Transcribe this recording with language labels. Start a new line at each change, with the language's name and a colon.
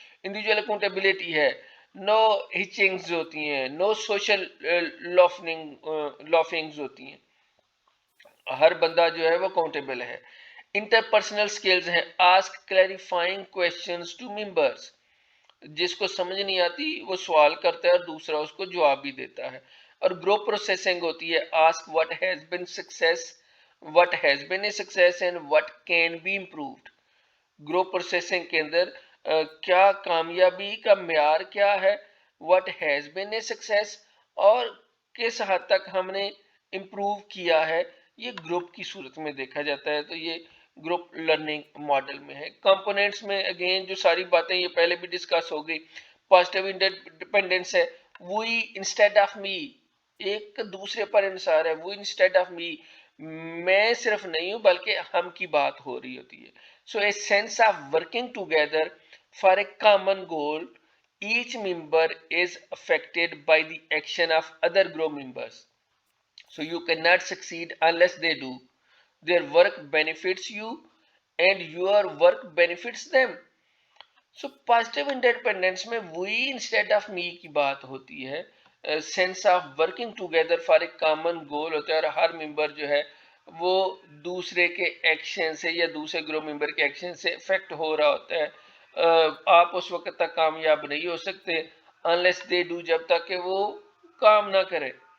Urdu: Individual accountability ہے. نو ہچنگز ہوتی ہیں، نو سوشل لافنگز ہوتی ہیں. ہر بندہ جو ہے وہ اکاؤنٹیبل ہے. انٹرپرسنل سکلز ہیں.
English: Ask clarifying questions to members.
Urdu: جس کو سمجھ نہیں آتی وہ سوال کرتا ہے اور دوسرا اس کو جواب بھی دیتا ہے. اور گروپ پروسیسنگ ہوتی ہے.
English: Ask what has been success, what has been a success and what can be improved.
Urdu: Group processing کے اندر کیا کامیابی کا معیار کیا ہے،
English: what has been a success،
Urdu: اور کس حد تک ہم نے امپروو کیا ہے، یہ گروپ کی صورت میں دیکھا جاتا ہے. تو یہ گروپ لرننگ ماڈل میں ہے. کمپوننٹس میں اگین جو ساری باتیں یہ پہلے بھی ڈسکس ہو گئی. پازیٹیو انٹرڈیپینڈنس ہے.
English: we instead of me,
Urdu: ایک دوسرے پر انحصار ہے.
English: we instead of me,
Urdu: میں صرف نہیں ہوں بلکہ ہم کی بات ہو رہی ہوتی ہے.
English: So a sense of working together for a common goal. Each member is affected by the action of other group members. So you cannot succeed unless they do. Their work benefits you and your work benefits them. So positive interdependence میں we instead of me
Urdu: کی بات ہوتی ہے.
English: sense of working together for a common goal
Urdu: ہوتا ہے، اور ہر ممبر جو ہے وہ دوسرے کے ایکشن سے یا دوسرے گروپ ممبر کے ایکشن سے افیکٹ ہو رہا ہوتا ہے. آپ اس وقت تک کامیاب نہیں ہو سکتے
English: unless they do،
Urdu: جب تک کہ وہ کام نہ کرے.